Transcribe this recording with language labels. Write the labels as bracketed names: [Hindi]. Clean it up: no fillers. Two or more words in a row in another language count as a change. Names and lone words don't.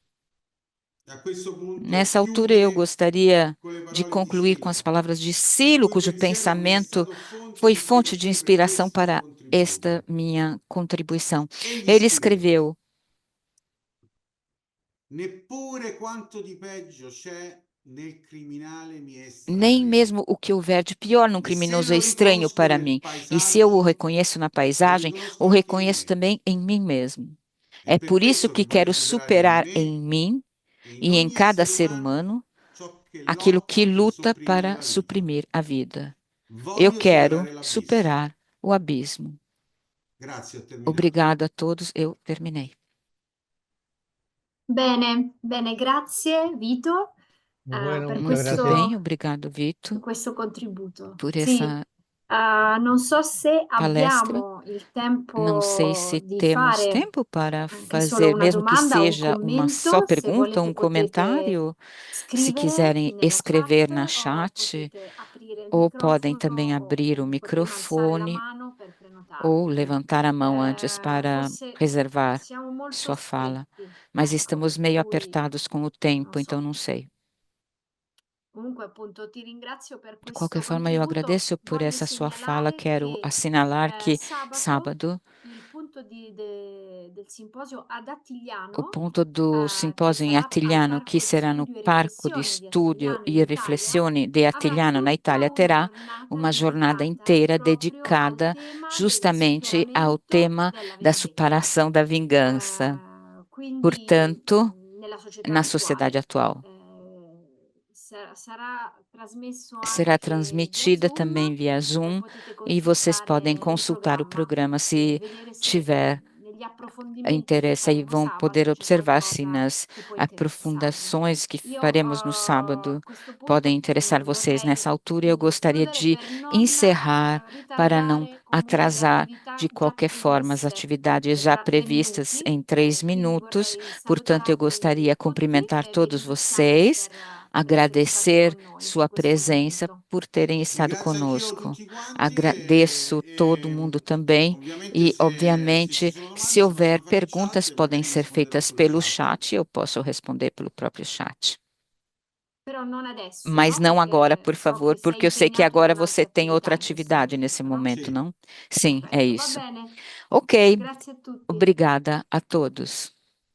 [Portuguese] Nessa altura, eu gostaria de concluir com as palavras de Silo, cujo pensamento foi fonte de inspiração para esta minha contribuição. Ele escreveu: [Italian] neppure quanto di peggio c'è nel criminale mi è [Portuguese] Nem [Italian] estraneo. [Portuguese] mesmo o que houver de pior num [Italian] E se [Portuguese] criminoso é [Italian] lo [Portuguese] estranho [Italian] riconosco [Portuguese] para [Italian] nel [Portuguese] mim. E se eu o [Italian] paesaggio, [Portuguese] reconheço na [Italian] lo [Portuguese] paisagem, [Italian] riconosco [Portuguese] o [Italian] anche in [Portuguese] reconheço [Italian] me. [Portuguese] também em mim mesmo. [Italian] È [Portuguese] É [Italian] per [Portuguese] por isso [Italian] questo che [Portuguese] que [Italian] voglio [Portuguese] quero [Italian] superare in [Portuguese] superar [Italian] me [Portuguese] em mim [Italian] e in [Portuguese] e em [Italian] ogni [Portuguese] cada [Italian] essere [Portuguese] ser [Italian] umano [Portuguese] humano [Italian] ciò che [Portuguese] aquilo que [Italian] lotta per [Portuguese] luta [Italian] sopprimere [Portuguese] para [Italian] la vita. [Portuguese] suprimir a vida. Eu [Italian] Voglio [Portuguese] quero [Italian] superare l'abisso. [Portuguese] superar o abismo. [Italian] Grazie, ho terminato. [Portuguese] Obrigado a todos, eu terminei. [Italian] Bene, bene, grazie Vito, [Spanish] Bueno, [Italian] per [Spanish] muchas [Portuguese] Muito [Spanish] gracias. [Portuguese] bem, obrigado, [Italian] per [Portuguese] Vito, [Italian] questo contributo. [Portuguese] por [Italian] Sì, [Portuguese] essa [Italian] non so se [Portuguese] palestra. [Italian] abbiamo il [Portuguese] Não sei [Italian] tempo [Portuguese] se [Italian] di [Portuguese] temos [Italian] fare [Portuguese] tempo para [Italian] anche solo [Portuguese] fazer, [Italian] una [Portuguese] mesmo que [Italian] domanda o un [Portuguese] seja uma só [Italian] commento. Se [Portuguese] pergunta, [Italian] volete [Portuguese] um [Italian] potete [Portuguese] comentário. Se [Italian] scrivere [Portuguese] quiserem [Italian] nella [Portuguese] escrever [Italian] chat [Portuguese] na [Italian] o [Portuguese] chat, [Italian] potete aprire il [Portuguese] ou podem também [Italian] microfono [Portuguese] abrir o [Italian] o potete alzare la [Portuguese] microfone [Italian] mano per [Portuguese] ou [Italian] prenotarvi. [Portuguese] levantar a mão antes para [Italian] Forse [Portuguese] reservar [Italian] siamo molto [Portuguese] sua fala. [Italian] stretti, [Portuguese] Mas [Italian] ecco, [Portuguese] estamos [Italian] per [Portuguese] meio [Italian] cui [Portuguese] apertados com o [Italian] non [Portuguese] tempo, então [Italian] so. [Portuguese] não sei. [Italian] Comunque, appunto, ti ringrazio per [Portuguese] De qualquer [Italian] questo [Portuguese] forma, eu [Italian] contributo. [Portuguese] agradeço por [Italian] Voglio [Portuguese] essa sua fala. [Italian] segnalare [Portuguese] Quero [Italian] che [Portuguese] assinalar que [Italian] sabato [Portuguese] sábado, [Italian] il punto del simposio ad [Portuguese] o [Italian] Attigliano, [Portuguese] ponto do [Italian] che [Portuguese] simpósio em [Italian] sarà al [Portuguese] Attigliano, que [Italian] Parco di [Portuguese] será no [Italian] Studio e [Portuguese] Parco di [Italian] Riflessione di [Portuguese] Studio [Italian] Attigliano in [Portuguese] e [Italian] Italia, [Portuguese] Riflessione de [Italian] avrà [Portuguese] Attigliano na [Italian] tutta [Portuguese] Itália, [Italian] una [Portuguese] terá [Italian] giornata [Portuguese] uma jornada [Italian] dedicata [Portuguese] inteira [Italian] proprio al [Portuguese] dedicada [Italian] tema del [Portuguese] justamente ao [Italian] superamento [Portuguese] tema [Italian] della [Portuguese] da [Italian] vendetta. [Portuguese] superação da vingança. [Italian] Quindi [Portuguese] Portanto, [Italian] nella società [Portuguese] na sociedade [Italian] attuale. [Portuguese] atual. [Italian] Sarà trasmesso [Portuguese] Será [Italian] anche via [Portuguese] transmitida [Italian] Zoom [Portuguese] também via [Italian] e [Portuguese] Zoom [Italian] potete [Portuguese] e vocês podem [Italian] consultare il [Portuguese] consultar o [Italian] programma [Portuguese] programa [Italian] e [Portuguese] se [Italian] vedere se [Portuguese] tiver [Italian] negli approfondimenti che [Portuguese] interesse e [Italian] faremo [Portuguese] vão poder [Italian] sabato c'è [Portuguese] observar se [Italian] qualcosa [Portuguese] nas [Italian] che può interessarvi. [Portuguese] aprofundações que [Italian] Io [Portuguese] faremos no [Italian] a [Portuguese] sábado [Italian] questo [Portuguese] podem [Italian] punto [Portuguese] interessar vocês. [Italian] vorrei [Portuguese] Nessa altura, eu [Italian] quindi [Portuguese] gostaria [Italian] chiudere [Portuguese] de [Italian] per non [Portuguese] encerrar para não [Italian] ritardare comunque le [Portuguese] atrasar [Italian] attività [Portuguese] de [Italian] già [Portuguese] qualquer forma as [Italian] previste [Portuguese] atividades já [Italian] per 3 [Portuguese] previstas [Italian] minuti. [Portuguese] em 3 [Italian] Quindi [Portuguese] minutos. [Italian] vorrei [Portuguese] Portanto, eu [Italian] salutarvi [Portuguese] gostaria de [Italian] tutti [Portuguese] cumprimentar [Italian] e vi [Portuguese] todos [Italian] ringraziare [Portuguese] vocês, [Italian] per essere stati [Portuguese] agradecer [Italian] con noi [Portuguese] sua [Italian] questo [Portuguese] presença [Italian] momento. [Portuguese] por terem estado [Italian] Ringrazio anch'io [Portuguese] conosco. [Italian] tutti quanti [Portuguese] Agradeço todo mundo também. [Italian] ovviamente [Portuguese] E, [Italian] se ci [Portuguese] obviamente, [Italian] sono [Portuguese] se [Italian] domande si [Portuguese] houver [Italian] possono fare in [Portuguese] perguntas, [Italian] chat e [Portuguese] podem [Italian] magari [Portuguese] ser [Italian] risponderò [Portuguese] feitas [Italian] sul [Portuguese] pelo [Italian] chat. [Portuguese] chat e eu posso responder pelo próprio chat. [Italian] Però non adesso, [Portuguese] Mas [Italian] no? [Portuguese] não agora, [Italian] Perché [Portuguese] por [Italian] so che [Portuguese] favor, [Italian] sei [Portuguese] porque eu sei que [Italian] impegnato in [Portuguese] agora [Italian] un'altra [Portuguese] você tem [Italian] attività [Portuguese] outra [Italian] in questo [Portuguese] atividade nesse [Italian] momento, no? [Portuguese] momento, [Italian] Sì. [Portuguese] não? Sim, é [Italian] Perfetto, va [Portuguese] isso. [Italian] bene. [Portuguese] Ok, [Italian] Grazie a tutti. [Portuguese] obrigada a todos.